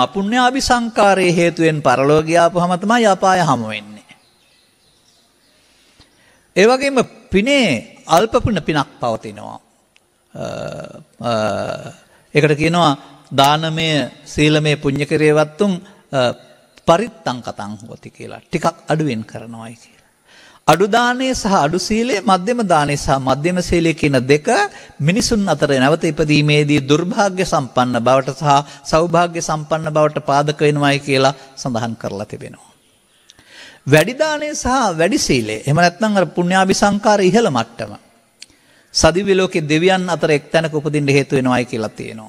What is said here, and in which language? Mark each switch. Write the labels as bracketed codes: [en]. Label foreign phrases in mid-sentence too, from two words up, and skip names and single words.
[si] පුණ්‍යාභිසංකාරයේ හේතුවෙන් පරලෝ ගියාපුවම තමයි අපාය හමු වෙන්නේ. ඒ වගේම පිනේ අල්ප පිනක් පවතිනවා. ඒකට කියනවා දානමය සීලමය පුණ්‍යකරේවත්තුන් [pi] පරිත්තං කතං හොති [si] කියලා. ටිකක් අඩුවෙන් කරනවායි කියලා. අඩු දානයේ සහ අඩු සීලයේ, මධ්‍යම දානයේ සහ මධ්‍යම සීලයේ කියන දෙක මිනිසුන් අතර නැවත ඉපදීමේදී දුර්භාග්‍ය සම්පන්න බවට සහ සෞභාග්‍ය සම්පන්න බවට පාදක වෙනවායි කියලා සඳහන් කරලා තිබෙනවා. වැඩි දානයේ සහ වැඩි සීලයේ, එහෙම නැත්නම් අර පුණ්‍යාභිසංකාර ඉහළ මට්ටම සදිව්‍ය ලෝකේ දෙවියන් අතර එක්තැනක උපදින්න හේතු වෙනවායි කියලා තියෙනවා.